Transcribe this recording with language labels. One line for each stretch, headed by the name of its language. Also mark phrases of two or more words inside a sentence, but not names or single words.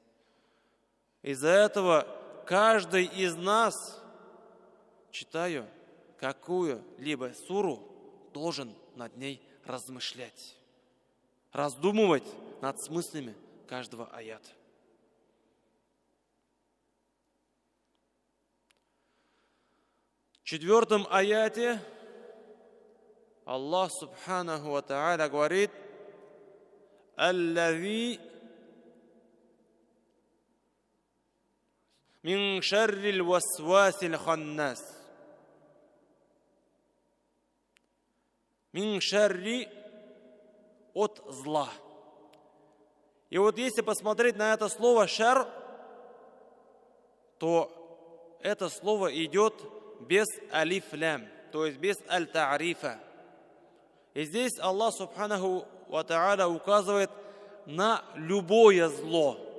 Russian: Из-за этого каждый из нас, читая какую-либо суру, должен над ней размышлять, раздумывать над смыслами каждого аята. 4 аяте
Arabic: الله سبحانه وتعالى
Russian: говорит:
Arabic: «الذي من شر الوسواس الخناس». من شر —
Russian: от зла. И вот если посмотреть на это слово «шар», то это слово идет без алиф-лям, то есть без аль-та'рифа. И здесь
Arabic: الله سبحانه وتعالى
Russian: указывает на любое зло.